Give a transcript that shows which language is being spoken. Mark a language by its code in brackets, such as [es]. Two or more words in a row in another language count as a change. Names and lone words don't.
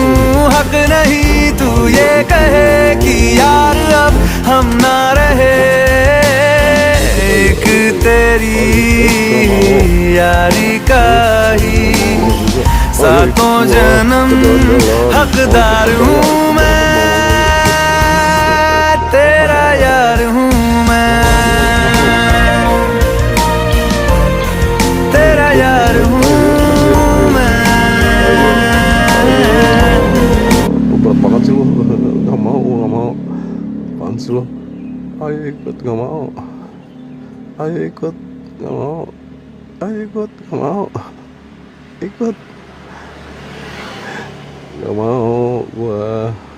[hi] हक नहीं तू ये कहे कि यार अब हम ना रहे, एक तेरी यारी का ही सातों जन्म हकदार हूँ मैं, तेरा यार हूँ मैं, तेरा यार हूँ मैं। [id] Berat banget sih lu, gak mau, apaan sih lu? Ayo ikut, gak mau. Ayo ikut, gak mau. Ayo ikut, gak mau. Ikut, gak mau gua.